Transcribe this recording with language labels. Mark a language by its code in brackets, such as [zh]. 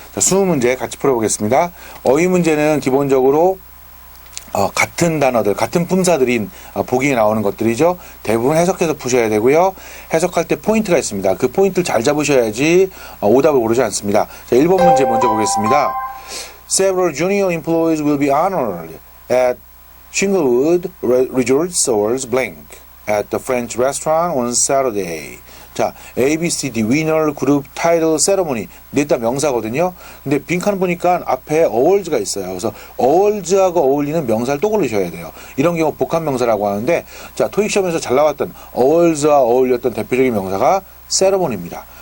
[ko] 20문제 같이 풀어보겠습니다. 어휘 문제는 기본적으로 같은 단어들, 같은 품사들인 보기에 나오는 것들이죠. 대부분 해석해서 푸셔야 되고요. 해석할 때 포인트가 있습니다. 그 포인트를 잘 잡으셔야지 오답을 고르지 않습니다. 자, 1번 문제 먼저 보겠습니다. [en] Several junior employees will be honored at Shinglewood Resort Source Blank at the French restaurant on Saturday. [ko] 자, ABCD 위너 그룹 타이틀 세러모니 넷 다 명사거든요. 근데 빈칸 보니까 앞에 awards가 있어요. 그래서 awards하고 어울리는 명사를 또 고르셔야 돼요. 이런 경우 복합 명사라고 하는데, 자, 토익 시험에서 잘 나왔던 awards와 어울렸던 대표적인 명사가 세러모니입니다.